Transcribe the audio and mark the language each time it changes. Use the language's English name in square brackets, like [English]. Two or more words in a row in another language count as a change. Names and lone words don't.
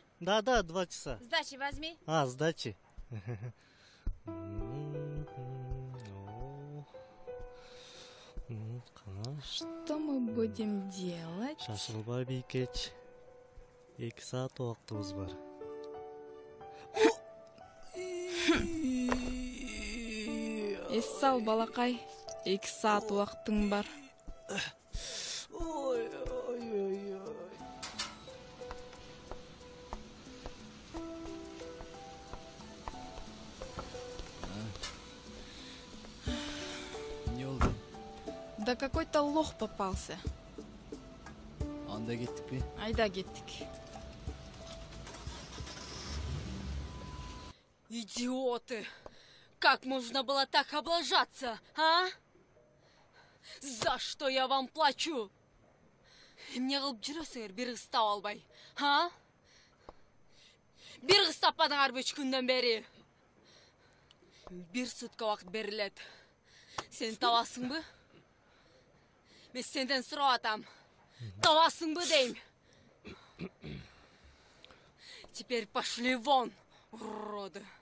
[Russian] Да, 2 часа. Сдачи возьми. Сдачи. Что мы будем делать? [Kyrgyz] Шашылбай бейкеч. 2 saat убактыбыз бар. Эс сал, балакай. 2 saat убактың бар. Ой. [Turkish] Ne oldu? [Russian] Да какой-то лох попался. [Kyrgyz] Анда кеттикпи? Айда кеттик. [Russian] Идиоты! Как можно было так облажаться, а? За что я вам плачу? [Kyrgyz] Эмне кылып жүрөсүңөр бир кыз таап албай, а? Бир кыз таппадыңарбы 3 күндөн бери? 1 сутка убакыт берилет. Сен табасыңбы? Мен сенден сурап атам. Табасыңбы дейм? [Russian] Теперь пошли вон, уроды.